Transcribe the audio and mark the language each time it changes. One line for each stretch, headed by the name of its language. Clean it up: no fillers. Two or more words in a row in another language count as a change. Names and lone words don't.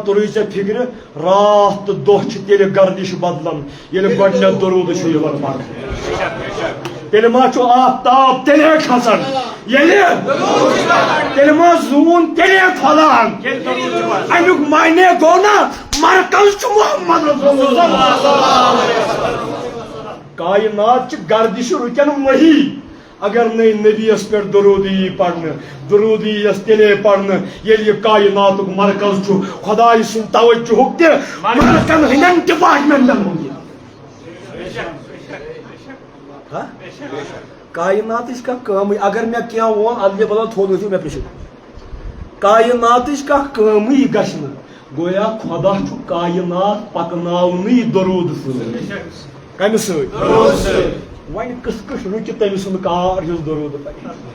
Kashmiri: توٚرُے ژےٚ فِکرِ راتھ تہٕ دۄہ چھِ تیٚلہِ گردش بدلان ییٚلہِ گۄڈنٮ۪تھ درود چھُ یِوان پرنہٕ تیٚلہِ ما چھُ آفتاب تیٚلے کھسان ییٚلہِ تیٚلہِ ما زوٗن تیٚلے پھۄلان امیُک معنی گوٚو نا مرکز چھُ محمد رسول اللہ کائنات چہِ گردشہِ رُکن وہی اگر نئی نبیس پہ درود یی پڑھنے درود یس تیلے پڑھنے ییٚلہِ یہِ کائناتُک مرکز چھُ خداے سُنٛد توجہُک تہِ ملکن ہٕنٛدٮ۪ن ڈپارٹمنٹن ہُنٛد کائناتٕچ کانٛہہ کٲمٕے اگر مےٚ کینٛہہ ووٚن ادلہِ بدل تھوٚد ؤتھِو مےٚ پرٛژھِو کائناتٕچ کانٛہہ کٲمٕے گژھِ نہٕ گویا خدا چھُ کائنات پکناونٕے درود سۭتۍ کمہِ سۭتۍ وۄنۍ کِس کٔش رُکہِ تٔمۍ سُنٛد کار یُس درود پرِ